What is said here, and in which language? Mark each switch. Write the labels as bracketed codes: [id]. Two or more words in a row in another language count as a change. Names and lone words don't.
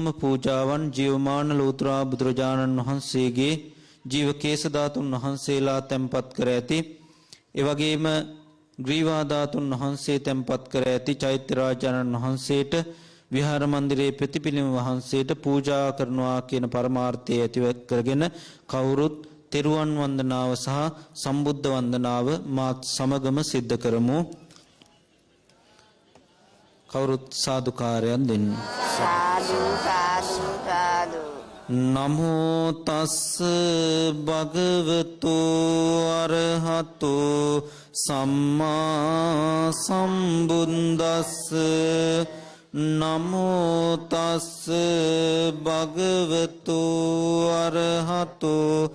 [si] පූජාවන් ජීවමාන ලෝතර බුදුරජාණන් වහන්සේගේ ජීවකේශ ධාතුන් වහන්සේලා තැන්පත් කර ඇති ඒ වගේම ග්‍රීවා ධාතුන් වහන්සේ තැන්පත් කර ඇති චෛත්‍ය රාජානන් වහන්සේට විහාර මන්දිරයේ ප්‍රතිපිලිම වහන්සේට පූජා කරනවා කියන පරමාර්ථය ඇතිව කරගෙන කවුරුත් තෙරුවන් වන්දනාව සහ සම්බුද්ධ වන්දනාව මාත් සමගම සිද්ධ කරමු. කවුරුත් සාදුකාරයක් දෙන්න. සාදු සාදු සාදු. [pi] නමෝ තස්ස භගවතු අරහතෝ සම්මා සම්බුද්දස්ස නමෝ තස්ස භගවතු අරහතෝ